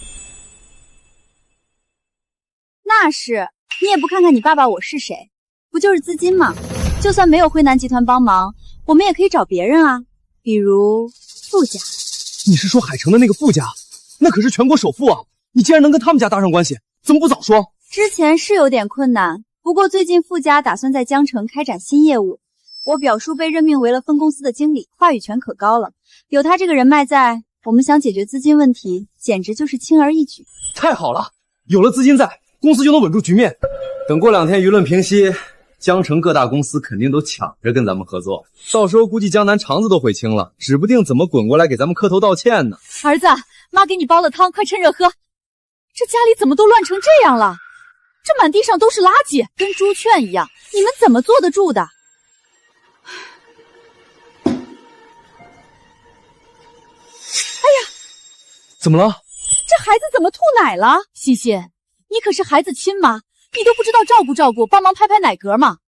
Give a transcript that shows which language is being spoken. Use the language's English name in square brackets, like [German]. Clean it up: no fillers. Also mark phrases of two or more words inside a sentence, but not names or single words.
[Chinese] 那是，你也不看看你爸爸我是誰，不就是資金嗎？就算沒有輝南集團幫忙，我們也可以找別人啊，比如傅家。你是說海城的那個傅家？那可是全國首富啊！你竟然能跟他們家搭上關係，怎麼不早說？之前是有點困難，不過最近傅家打算在江城開展新業務，我表叔被任命為了分公司的經理，話語權可高了。有他這個人脈在，我們想解決資金問題，簡直就是輕而易舉。太好了，有了資金在，公司就能穩住局面。等過2天輿論平息，江城各大公司肯定都搶着跟咱們合作，到時候估計江南腸子都悔青了，指不定怎麼滾過來給咱們磕頭道歉呢。兒子，媽給你煲了湯，快趁熱喝。這家裡怎麼都亂成這樣了？這滿地上都是垃圾，跟豬圈一樣，你們怎麼坐得住的？哎呀，怎麼了？這孩子怎麼吐奶了？西西，你可是孩子親媽，你都不知道照顧照顧，幫忙拍拍奶嗝嗎？